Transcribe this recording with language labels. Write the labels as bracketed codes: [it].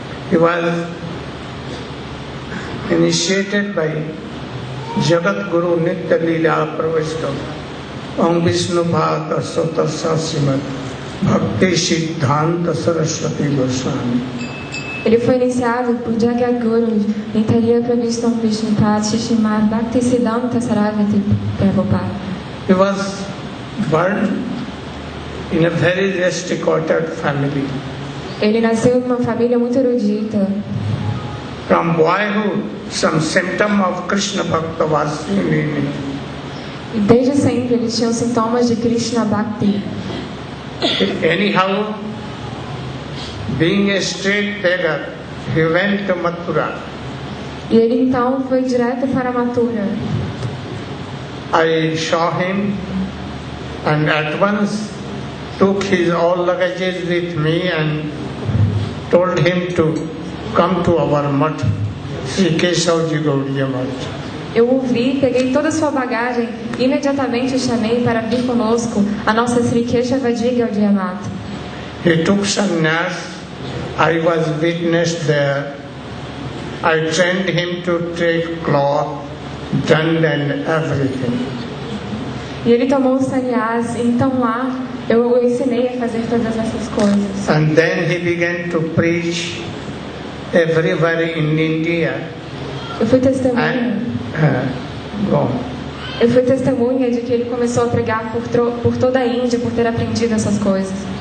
[en] He was initiated by Jagat Guru Nitya Leela Praveshtam Om Vishnu Bhata Sotasya Srimad Bhakti Siddhanta Saraswati Goswami. [pt] Ele foi iniciado por Jagat Guru Nitya Leela Praveshtam Vishnupad Srimad Bhakti Siddhanta Saraswati Prabhupada. [en] He was born in a very restricted family. [pt] Ele nasceu em uma família muito erudita. [en] From boyhood, some symptom of Krishna Bhakta was seen in him. [pt] E desde sempre ele tinha sintomas de Krishna Bhakti. [en] Anyhow, being a straight beggar, he went to Mathura. [pt] E ele então foi direto para Mathura. [en] I saw him and at once took his all luggages with me and told him to come to our mat, Sri Keshavji Gaudiya Mat. [pt] Eu o vi, peguei toda a sua bagagem e imediatamente o chamei para vir conosco a nossa Sri Keshavji Gaudiya Mat. [en] He took sannyas. I was witness there. I trained him to take cloth, dand and everything. [pt] E ele tomou o sannyas, e então lá eu o ensinei a fazer todas essas coisas. [en] And then he began to preach everywhere in India. [pt] Eu fui testemunha. Eu fui testemunha de que ele começou a pregar por toda a Índia, por ter aprendido essas coisas.